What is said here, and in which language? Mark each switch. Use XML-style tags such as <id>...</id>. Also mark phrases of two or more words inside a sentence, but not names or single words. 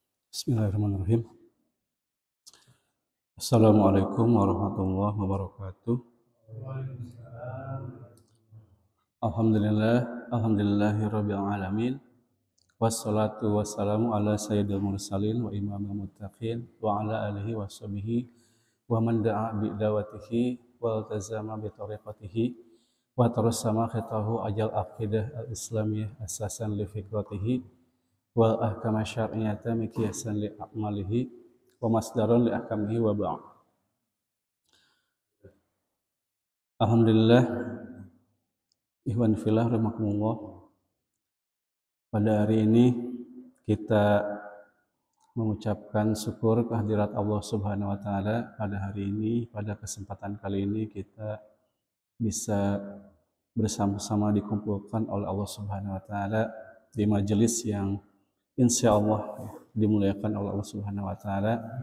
<ar>بسم الله الرحمن الرحيم. السلام عليكم ورحمة الله وبركاته. الحمد لله رب العالمين. والصلاة والسلام على سيد المرسلين وإمام المتقين وعلى آله وصحبه ومن دعا بدعوته والتزم بطريقته وترسم خطاه جاعلا العقيدة الإسلامية أساسا لفكرته والأحكام الشرعية مقياسا لأعماله ومصدرا لأحكامه وبعد. الحمد لله، إخوان في الله رحمكم الله.</ar> <id>Pada hari ini kita mengucapkan syukur kehadirat</id> <ar>الله سبحانه وتعالى.</ar> <id>Pada hari ini, pada kesempatan kali ini kita bisa bersama-sama dikumpulkan oleh</id> <ar>الله سبحانه وتعالى</ar> <id>di majelis yang</id> <ar>إن شاء الله</ar> <id>dimuliakan oleh</id> <ar>الله سبحانه وتعالى,</ar>